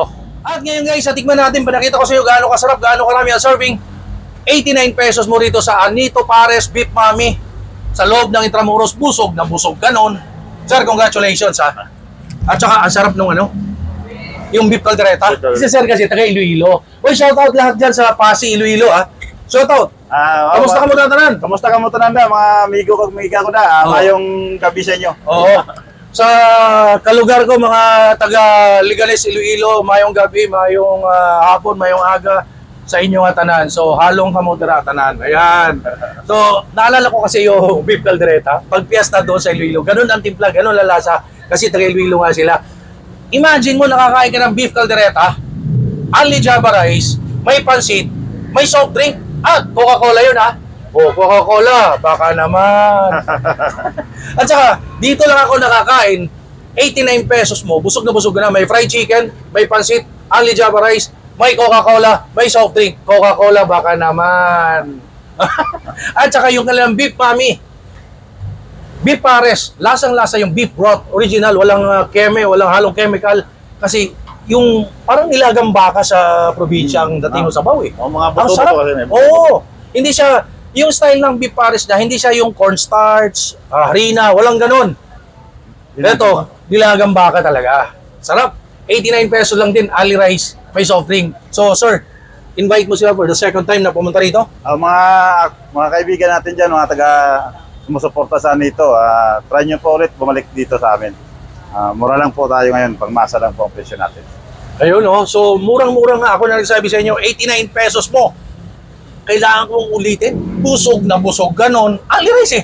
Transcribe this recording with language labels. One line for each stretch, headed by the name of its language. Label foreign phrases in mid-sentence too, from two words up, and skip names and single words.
Filipino: At ngayon guys, sa tikman natin, pinakita ko sa iyo gaano kasarap, gaano karami ang serving. 89 pesos mo rito sa Anito Pares Beef Mami sa loob ng Intramuros. Busog na busog ka nun. Sir, congratulations ha. At saka ang sarap nung ano, yung beef caldereta. Kasi sir kasi taga Iloilo. Uy, shoutout lahat dyan sa Pasig, Iloilo ha. Shoutout.
Hiligaynon: Kamusta ka mo tanan? Kamusta ka mo tanan mga amigo ko, miga ko na. Mayong gabi sa inyo.
Filipino: Oo.
Hiligaynon: Sa kalugar ko, mga taga Legales, Iloilo, mayong gabi, mayong hapon, mayong aga sa inyo nga tanan. So, halong kamudra tanan.
Filipino: Ayan. So, naalala ko kasi yung beef caldereta. Pag piyesta doon sa Iloilo, ganun ang timpla, ganun lalasa. Kasi taga Iloilo nga sila. Imagine mo, nakakain ka ng beef caldereta,
English: only Java rice,
Filipino: may pansit, may
English: soft drink,
Filipino: at Coca-Cola yun ha. Oh, Coca-Cola, baka naman. At saka, dito lang ako nakakain, 89 pesos mo, busog na, may
English: fried chicken,
Filipino: may pansit,
English: only Java rice,
Filipino: may Coca-Cola, may
English: soft drink,
Filipino: Coca-Cola, baka naman. At saka yung kanilang beef mami, beef pares, lasang-lasa yung
English: beef broth,
Filipino: original, walang keme, walang halong chemical, kasi yung parang nilagang baka sa probinsya ang dating mo sa bawi. Mga Ang buto sarap. kasi. Oo. Hindi siya Yung style ng beef pares na hindi siya yung cornstarch, harina, walang ganun. Ito, nilagang baka talaga. Sarap. 89 pesos lang din, ali rice, may
English: soft drink.
Filipino: So, sir, invite mo sila
English: for the second time
Filipino: na pumunta rito. Mga kaibigan natin dyan, mga taga sumusuporta sa nito, try nyo po ulit bumalik dito sa amin. Mura lang po tayo ngayon, pangmasa lang po ang presyo natin. Ayun, no? So, murang-mura nga. Ako na nagsabi sa inyo, 89 pesos mo. Kailangan kong ulitin. Busog na busog, ganon. Ali rice eh.